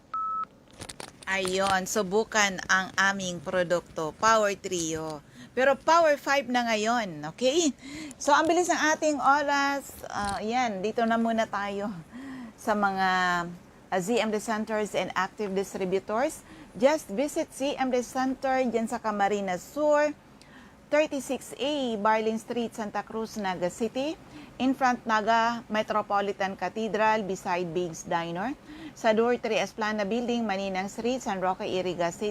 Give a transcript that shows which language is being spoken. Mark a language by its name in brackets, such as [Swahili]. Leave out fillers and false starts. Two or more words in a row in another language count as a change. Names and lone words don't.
[Filipino] Ayon, subukan ang aming produkto, Power Trio. Pero Power 5 na ngayon, okay? So, ang bilis ng ating oras. Yan, dito na muna tayo sa mga ZMD Centers and Active Distributors. [English] Just visit ZMD Center [Filipino] dyan sa [English] Camarines Sur, 36A, Barlin Street, Santa Cruz, Naga City. In front Naga Metropolitan Cathedral, beside Biggs Diner. [Filipino] Sa Door 3 Esplana Building, Maninang Street, San Roque, Iriga City.